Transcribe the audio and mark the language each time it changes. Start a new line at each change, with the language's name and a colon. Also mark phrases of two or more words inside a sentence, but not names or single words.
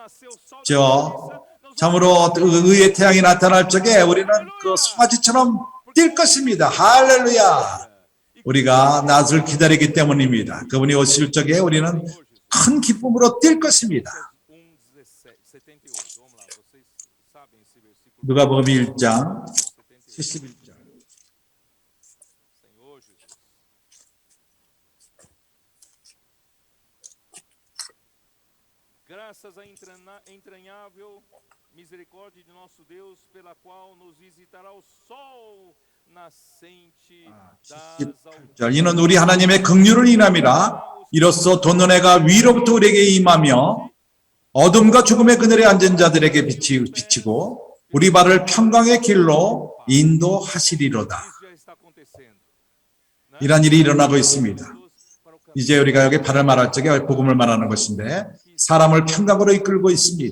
Korean: 참으로 의의 태양이 나타날 적에 우리는 그 송아지처럼 뛸 것입니다. 할렐루야. 우리가 낯을 기다리기 때문입니다. 그분이 오실 적에 우리는 큰 기쁨으로 뛸 것입니다. 누가복음 1장 71절.
Portuguese: Graças à entranhável misericórdia de nosso Deus, pela qual nos visitará o sol nascente das alturas.
Korean: 이는 우리 하나님의 긍휼을 인함이라. 이로써 돋는 해가 위로부터 우리에게 임하며 어둠과 죽음의 그늘에 앉은 자들에게 비치고 우리 발을 평강의 길로 인도하시리로다. 이런 일이 일어나고 있습니다. 이제 우리가 여기 발을 말할 적에 복음을 말하는 것인데 사람을 평강으로 이끌고 있습니다.